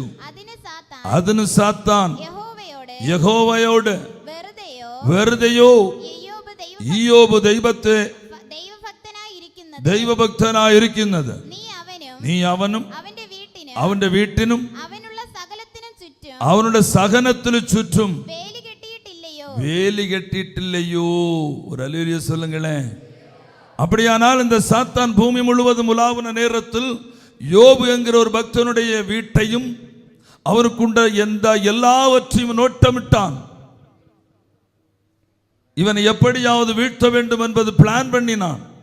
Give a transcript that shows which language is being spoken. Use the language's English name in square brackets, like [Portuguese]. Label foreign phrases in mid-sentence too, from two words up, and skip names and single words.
[Malayalam] അതിന് സാത്താൻ യഹോവയോട് വെറുതെയോ ഇയ്യോബ് ദൈവത്തെ ദൈവഭക്തനായിരിക്കുന്നത് നീ അവനും അവന്റെ വീട്ടിനും അവനുടെ സഹനത്തിനു ചുറ്റും വേലി കെട്ടിയിട്ടില്ലയോ? [Tamil] வேலி கட்டிட்டில்லையோ? ஒரு அல்லேலூயா சொல்லுங்களேன். அப்படியானால் இந்த சாத்தான் பூமி முழுவதும் உலாவின நேரத்தில் யோபு என்கிற ஒரு பக்தனுடைய வீட்டையும் அவருக்குண்ட எல்லாவற்றையும் நோட்டமிட்டான். இவனை எப்படியாவது வீழ்த்த வேண்டும் என்பது பிளான் பண்ணினான்.